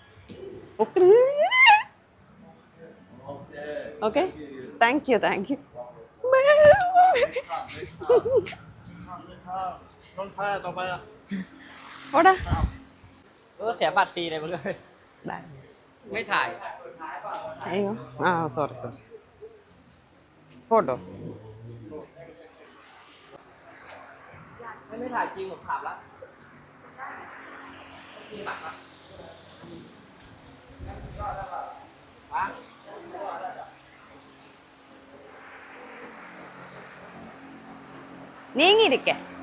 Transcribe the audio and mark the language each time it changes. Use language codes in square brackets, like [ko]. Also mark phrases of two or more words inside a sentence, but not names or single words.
[en] Okay. Thank you. [ml] ഓടാ. [th] เสียบัตรฟรีเลยมึงเลยไม่ถ่าย [ml] അയ്യോ ആ സോറി ഫോട്ടോ. [th] ไม่ถ่ายจริงผมขับแล้ว [ml] നീങ്ങിയിരിക്കെ.